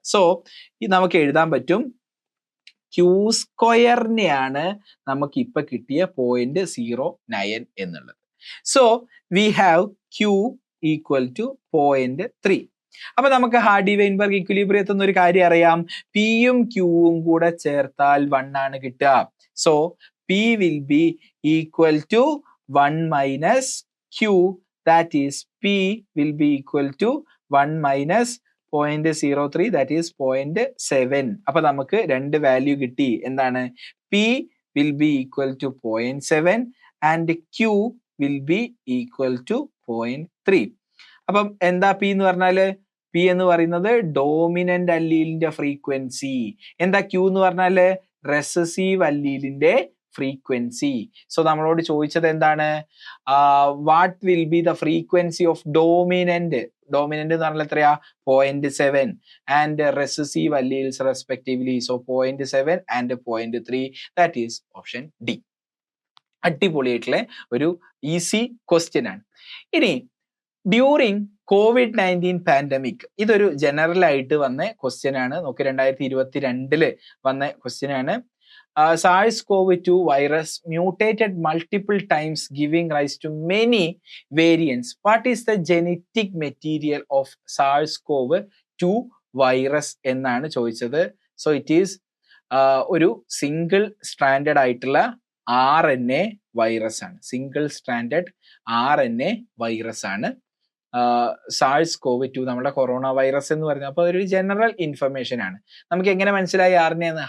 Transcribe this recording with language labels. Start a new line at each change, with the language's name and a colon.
Malayalam: So നമുക്ക് എഴുതാൻ പറ്റും q²നെയാണ് നമുക്ക് ഇപ്പൊ കിട്ടിയ 0.09 എന്നുള്ളത്.
English: So we have q equal to 0.3.
Malayalam: അപ്പൊ നമുക്ക് ഹാർഡി-വെയിൻബർഗ് ഇക്വിലിബ്രിയത്തിൽ നിന്ന് ഒരു കാര്യം അറിയാം, പിയും ക്യൂവും കൂടെ ചേർത്താൽ 1 ആണ് കിട്ടുക.
English: So p will be equal to 1 minus q, that is p will be equal to 1 minus 0.03, that is 0.7.
Malayalam: അപ്പൊ നമുക്ക് 2 വാല്യൂ കിട്ടി. എന്താണ്?
English: p will be equal to 0.7 and q will be equal to 0.3.
Malayalam: അപ്പം എന്താ p എന്ന് പറഞ്ഞാല്? p എന്ന് പറയുന്നത് ഡോമിനന്റ് അല്ലീലിന്റെ ഫ്രീക്വൻസി. എന്താ q എന്ന് പറഞ്ഞാല്? Recessive അല്ലീലിന്റെ frequency. സോ നമ്മളോട് ചോദിച്ചത് എന്താണ്?
English: What will be the frequency of dominant? dominant
Malayalam: എന്ന് പറഞ്ഞാൽ എത്രയാ
English: 0.7 and recessive alleles respectively. So 0.7 and 0.3, that is option D.
Malayalam: അടിപൊളിയായിട്ടുള്ള ഒരു ഈസി ക്വസ്റ്റ്യൻ ആണ്. ഇനി
English: during COVID-19 pandemic,
Malayalam: ഇതൊരു ജനറൽ ആയിട്ട് വന്ന ക്വസ്റ്റ്യൻ ആണ്. നോക്കി 2022 വന്ന ക്വസ്റ്റ്യൻ ആണ്.
English: SARS-CoV-2 virus mutated multiple times giving rise to many variants. What is the genetic material of SARS-CoV-2 virus
Malayalam: എന്നാണ് ചോദിച്ചത്.
English: So it is
Malayalam: ഒരു സിംഗിൾ സ്ട്രാൻഡഡ് ആയിട്ടുള്ള RNA വൈറസ് ആണ്. സിംഗിൾ സ്ട്രാൻഡഡ് RNA വൈറസ് ആണ് SARS-CoV-2, നമ്മുടെ corona virus എന്ന് പറയുന്നത്. അപ്പോൾ ഒരു ജനറൽ ഇൻഫർമേഷൻ ആണ്. നമുക്ക് എങ്ങനെ മനസ്സിലായി RNA എന്ന്?